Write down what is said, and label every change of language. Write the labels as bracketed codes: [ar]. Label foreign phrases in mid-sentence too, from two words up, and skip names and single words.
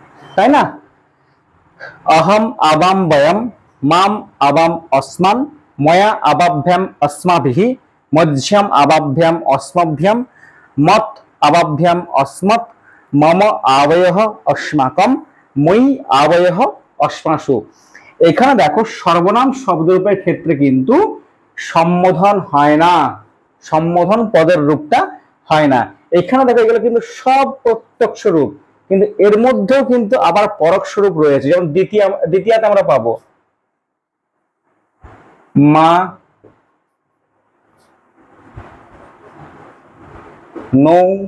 [bn] তাই না? [sa] अहम आवाम वयम माम आवाम अस्मान मया आवाभ्याम अस्माभिः मध्यम आवाभ्याम अस्मभ्यम मत आवाभ्याम अस्मत् मम आवयः अस्माकम মই आवयः अस्मासु। [bn] এখানে দেখো সর্বনাম শব্দরূপের ক্ষেত্রে কিন্তু সম্বোধন হয় না, সম্বোধন পদের রূপটা হয় না। এখানে দেখো এগুলো কিন্তু সব প্রত্যক্ষ রূপ, কিন্তু এর মধ্যেও কিন্তু আবার পরোক্ষ রূপ রয়েছে। যেমন দ্বিতীয়াতে আমরা পাবো [sa] মা নৌ